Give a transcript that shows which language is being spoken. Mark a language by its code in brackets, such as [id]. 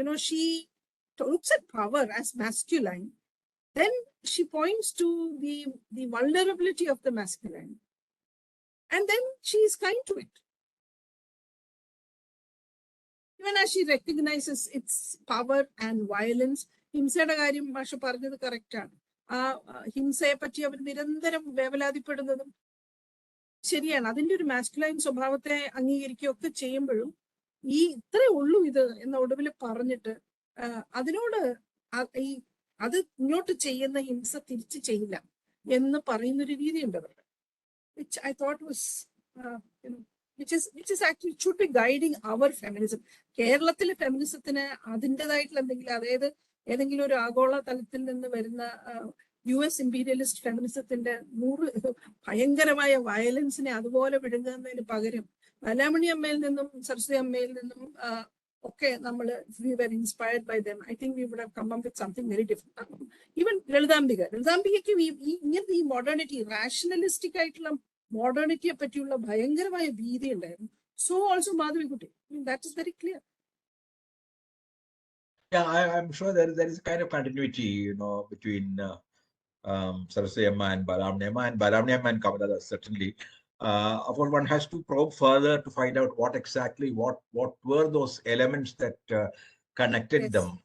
[en] She looks at power as masculine, then she points to the vulnerability of the masculine, and then she is kind to it. Even as she recognizes its power and violence. [ml] ഹിംസയുടെ കാര്യം മാഷ് പറഞ്ഞത് കറക്റ്റാണ്. ആ ഹിംസയെ പറ്റി അവർ നിരന്തരം വേവലാതിപ്പെടുന്നതും ശരിയാണ്. അതിന്റെ ഒരു മാസ്കുലൈൻ സ്വഭാവത്തെ അംഗീകരിക്കുകയൊക്കെ ചെയ്യുമ്പോഴും ഇത്രേ ഉള്ളൂ ഇത് എന്ന ഒടുവിൽ പറഞ്ഞിട്ട് അതിനോട് അത് ഇങ്ങോട്ട് ചെയ്യുന്ന ഹിംസ തിരിച്ചു ചെയ്യില്ല എന്ന് പറയുന്നൊരു രീതിയുണ്ട് അവരുടെ. [en] which I thought was which is actually should be guiding our feminism. [ml] കേരളത്തിലെ ഫെമിനിസത്തിന് അതിൻ്റെതായിട്ടുള്ള എന്തെങ്കിലും, അതായത് ഏതെങ്കിലും ഒരു ആഗോള തലത്തിൽ നിന്ന് വരുന്ന US ഇമ്പീരിയലിസ്റ്റ് ഫെമിനിസത്തിന്റെ 100 ഭയങ്കരമായ വയലൻസിനെ അതുപോലെ വിഴുങ്ങുന്നതിന് പകരം ബാലാമണിയമ്മയിൽ നിന്നും സരസ്വതി അമ്മയിൽ നിന്നും ഒക്കെ നമ്മൾ [en] we were inspired by them, I think we would have come up with something very different. [ml] Even ലളിതാംബികയ്ക്ക് ഇങ്ങനത്തെ ഈ മോഡേണിറ്റി, റാഷണലിസ്റ്റിക് ആയിട്ടുള്ള മോഡേണിറ്റിയെ പറ്റിയുള്ള ഭയങ്കരമായ ഭീതി ഉണ്ടായിരുന്നു. [en] So also Madhavikutty, that is very clear. Yeah, I'm sure there is a kind of continuity, between Saraswati Amma and Balamaniamma and Kamalada, certainly. Of course, one has to probe further to find out what were those elements that connected them.